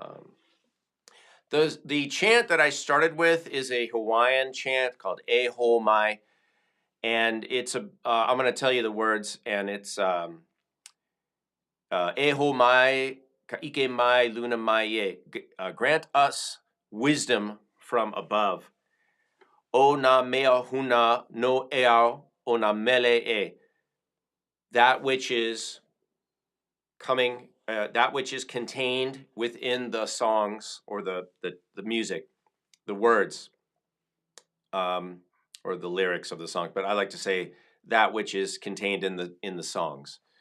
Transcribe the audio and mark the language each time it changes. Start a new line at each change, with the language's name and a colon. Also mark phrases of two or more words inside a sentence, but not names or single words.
English: The chant that I started with is a Hawaiian chant called E Ho Mai, and it's I'm going to tell you the words, and it's
Hawaiian: E Ho Mai, Ka Ike Mai, Luna Mai Ye.
English: Grant us wisdom from above.
Hawaiian: O na mea huna no eau o na mele e.
English: That which is coming. That which is contained within the songs or the music, the words, or the lyrics of the song. But I like to say that which is contained in the songs.